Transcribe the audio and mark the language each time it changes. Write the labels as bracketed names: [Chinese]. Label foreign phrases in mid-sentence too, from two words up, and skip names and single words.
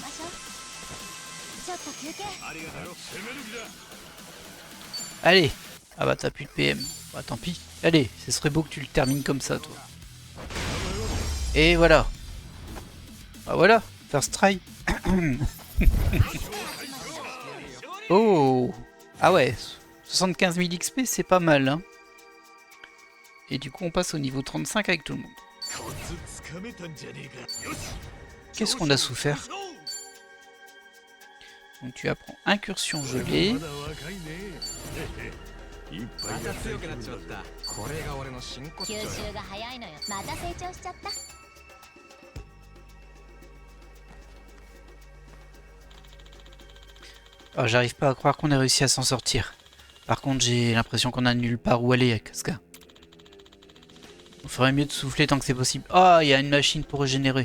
[French] Allez, Ah bah t'as plus de PM. Bah tant pis. Allez, ce serait beau que tu le termines comme ça, toi. Et voilà. Ah voilà, [English] first try. Oh. [French] Ah ouais, 75 000 XP, c'est pas mal, hein. Et du coup, on passe au niveau 35 avec tout le monde. [Japanese] コツつかめたんじゃねえか。よし。 [French] Qu'est-ce qu'on a souffert? Donc tu apprends incursion gelée. [Japanese] まだ若いね。いっぱいやってくるんだぜ。これが俺の真骨頂吸収が早いのよ。また成長しちゃった。 [French] Oh, j'arrive pas à croire qu'on ait réussi à s'en sortir. Par contre, j'ai l'impression qu'on a nulle part où aller avec Casca. On ferait mieux de souffler tant que c'est possible. Ah, il y a une machine pour régénérer.